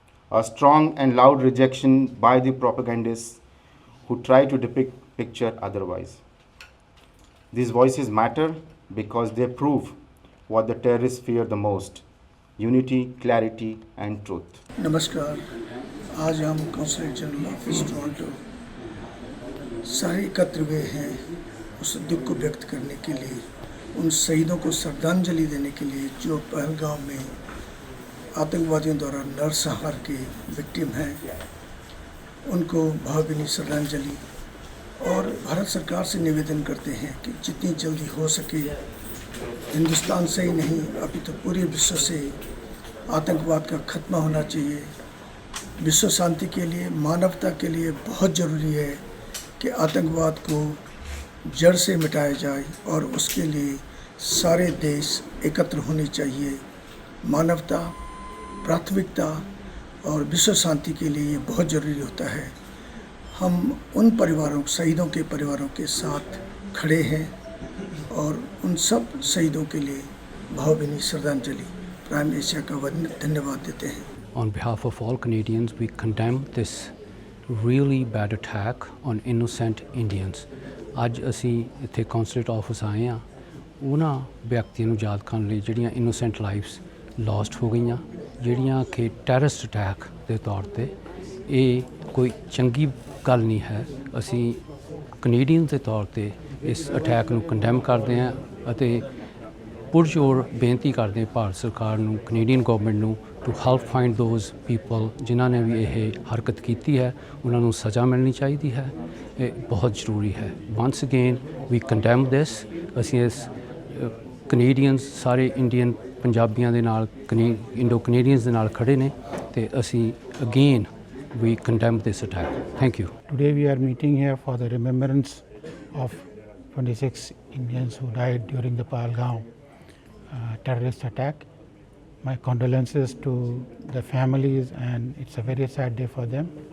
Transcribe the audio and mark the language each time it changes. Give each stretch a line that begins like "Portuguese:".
English: A strong and loud rejection by the propagandists who try to depict picture otherwise. These voices matter because they prove what the terrorists fear the most: unity, clarity and truth.
Hindi: नमस्कार, आज हम consulate general office Toronto सारे एकत्र हुए हैं उस दुख को व्यक्त करने के लिए, उन शहीदों को श्रद्धांजलि देने के लिए जो पहलगाम में आतंकवादियों द्वारा नरसंहार के विक्टिम हैं, उनको भावभीनी श्रद्धांजलि। और भारत सरकार से निवेदन करते हैं कि जितनी जल्दी हो सके हिंदुस्तान से ही नहीं अभी तो पूरे विश्व से आतंकवाद का खत्मा होना चाहिए। विश्व शांति के लिए, मानवता के लिए बहुत ज़रूरी है कि आतंकवाद को जड़ से मिटाया जाए और उसके लिए सारे देश एकत्र होने चाहिए। मानवता, प्राथमिकता और विश्व शांति के लिए ये बहुत ज़रूरी होता है। हम उन परिवारों, शहीदों के परिवारों के साथ खड़े हैं और उन सब शहीदों के लिए भावभीनी श्रद्धांजलि प्राइम एशिया का धन्यवाद देते हैं।
English: On behalf of all Canadians, we condemn this really bad attack on innocent Indians.
Punjabi: ਅੱਜ ਅਸੀਂ ਇੱਥੇ ਕੌਂਸਲੇਟ ਆਫਿਸ ਆਏ ਹਾਂ ਉਹਨਾਂ ਵਿਅਕਤੀਆਂ ਨੂੰ ਯਾਦ ਕਰਨ ਲਈ ਜਿਹੜੀਆਂ
English: innocent lives lost
Punjabi: ਹੋ ਗਈਆਂ, ਜਿਹੜੀਆਂ ਕਿ
English: terrorist attack
Punjabi: ਦੇ ਤੌਰ ਤੇ ਇਹ ਕੋਈ ਚੰਗੀ ਗੱਲ ਨਹੀਂ ਹੈ। ਅਸੀਂ ਕੈਨੇਡੀਅਨ ਦੇ ਤੌਰ ਤੇ ਇਸ ਅਟੈਕ ਨੂੰ ਕੰਡੈਮ ਕਰਦੇ ਹਾਂ ਅਤੇ ਪੁਰਜ਼ੋਰ ਬੇਨਤੀ ਕਰਦੇ ਹਾਂ ਭਾਰਤ ਸਰਕਾਰ ਨੂੰ, ਕੈਨੇਡੀਅਨ ਗਵਰਨਮੈਂਟ ਨੂੰ
English: to help find those people
Punjabi: ਜਿਨ੍ਹਾਂ ਨੇ ਵੀ ਇਹ ਹਰਕਤ ਕੀਤੀ ਹੈ, ਉਹਨਾਂ ਨੂੰ ਸਜ਼ਾ ਮਿਲਣੀ ਚਾਹੀਦੀ ਹੈ। ਇਹ ਬਹੁਤ ਜ਼ਰੂਰੀ ਹੈ।
English: Once again we condemn this.
Punjabi: ਅਸੀਂ ਇਸ ਕੈਨੇਡੀਅਨਸ ਸਾਰੇ ਇੰਡੀਅਨ ਪੰਜਾਬੀਆਂ ਦੇ ਨਾਲ ਇੰਡੋ ਕੈਨੇਡੀਅਨਸ ਦੇ ਨਾਲ ਖੜੇ ਨੇ ਅਤੇ ਅਸੀਂ again
English: we condemn this attack. Thank you. Today we are meeting here for the remembrance of 26 Indians who died during the Pahalgam terrorist attack. My condolences to the families, and it's a very sad day for them.